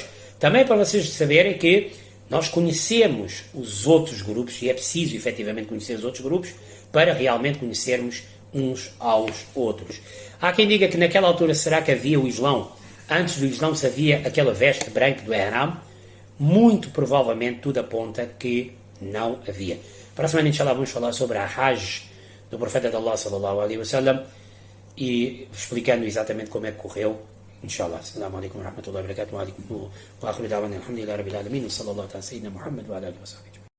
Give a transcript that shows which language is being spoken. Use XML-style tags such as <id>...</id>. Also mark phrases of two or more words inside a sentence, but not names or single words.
<pt>Também para vocês saberem que nós conhecemos os outros grupos, e é preciso efetivamente conhecer os outros grupos para realmente conhecermos uns aos outros. Há quem diga que naquela altura será que havia o Islão? Antes do Islão se havia aquela veste branca do Ihram? Muito provavelmente tudo aponta que não havia. Para a semana, inshallah, vamos falar sobre a Hajj do profeta de Allah</pt> <ar>صلى الله عليه وسلم</ar> <pt>e explicando exatamente como é que correu. Inshallah.</pt> <ar>السلام عليكم ورحمة الله وبركاته وآخر دعوانا الحمد لله رب العالمين. صلى الله على سيدنا محمد وعلى آله وصحبه.</ar>